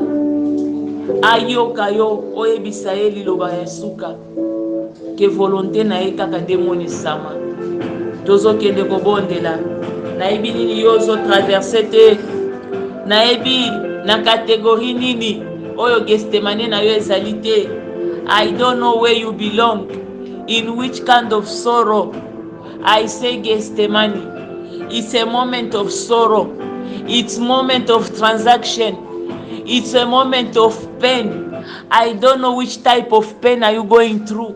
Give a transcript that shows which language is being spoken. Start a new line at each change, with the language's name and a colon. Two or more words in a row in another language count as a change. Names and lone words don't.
Lingala: Ayoka yo oyebisa ye liloba ya suka. Ke volonté na ye kaka demonisama. Tozokende kobondela. Nayebi nini yo ozotraverse te. Nayebi na kategori nini oyo gestemane na yo ezali te.
English: I don't know where you belong. In which kind of sorrow. I say gestemane. It's a moment of sorrow. It's a moment of transaction. It's a moment of pain. I don't know which type of pain are you going through.